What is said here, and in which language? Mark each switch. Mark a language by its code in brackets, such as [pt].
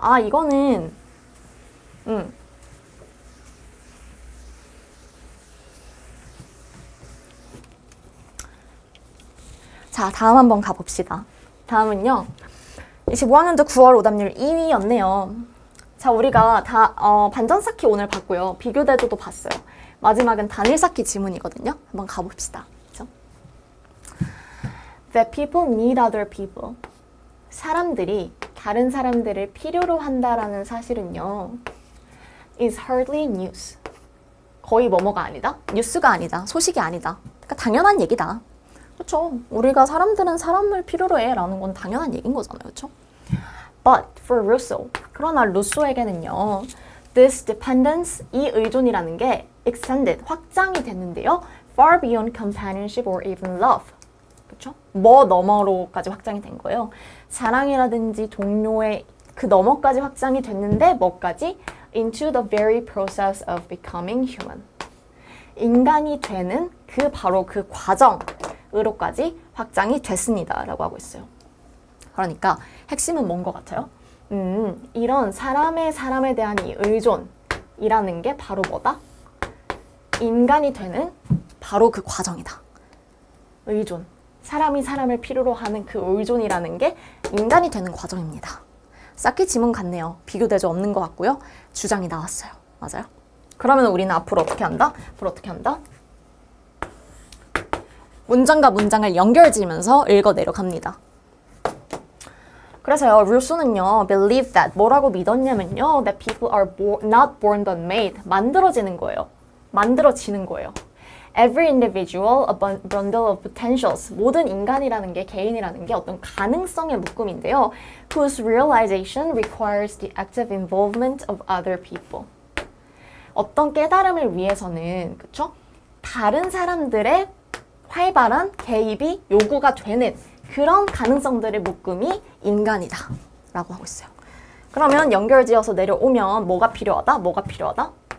[ko] 아, 이거는 자, 다음 한번 가봅시다. 다음은요. 25학년도 9월 오답률 2위였네요. 자, 우리가 반전 쌓기 오늘 봤고요. 비교 대조도 봤어요. 마지막은 단일 쌓기 지문이거든요. 한번 가봅시다. 그렇죠? [en] That people need other people. [ko] 사람들이 다른 사람들을 필요로 한다라는 사실은요. [en] is hardly news. [ko] 거의 뭐뭐가 아니다. 뉴스가 아니다. 소식이 아니다. 그러니까 당연한 얘기다. 그렇죠. 우리가 사람들은 사람을 필요로 해라는 건 당연한 얘기인 거잖아요. 그렇죠? [en] But for Rousseau, [ko] 그러나 루소에게는요. [en] This dependence, [ko] 이 의존이라는 게 extended, 확장이 됐는데요. [en] Far beyond companionship or even love. [ko] 그렇죠? 뭐 너머로까지 확장이 된 거예요. 사랑이라든지 동료의 그 너머까지 확장이 됐는데 뭐까지? [en] Into the very process of becoming human. [ko] 인간이 되는 그 바로 그 과정으로까지 확장이 됐습니다. 라고 하고 있어요. 그러니까 핵심은 뭔 것 같아요? 이런 사람에 대한 이 의존이라는 게 바로 뭐다? 인간이 되는 바로 그 과정이다. 의존. 사람이 사람을 필요로 하는 그 의존이라는 게 인간이 되는 과정입니다. 쌓기 지문 같네요. 비교대조 없는 것 같고요. 주장이 나왔어요. 맞아요? 그러면 우리는 앞으로 어떻게 한다? 앞으로 어떻게 한다? 문장과 문장을 연결지으면서 읽어내려 갑니다. 그래서요, 루소는요, [en] believe that, [ko] 뭐라고 믿었냐면요, [en] that people are not born but made, [ko] 만들어지는 거예요. 만들어지는 거예요. [en] Every individual, a bundle of potentials, [ko] 모든 인간이라는 게, 개인이라는 게 어떤 가능성의 묶음인데요, [en] whose realization requires the active involvement of other people. [ko] 어떤 깨달음을 위해서는, 그쵸? 다른 사람들의 활발한 개입이 요구가 되는 그런 가능성들의 묶음이 인간이다 라고 하고 있어요. 그러면 연결지어서 내려오면 뭐가 필요하다? 뭐가 필요하다?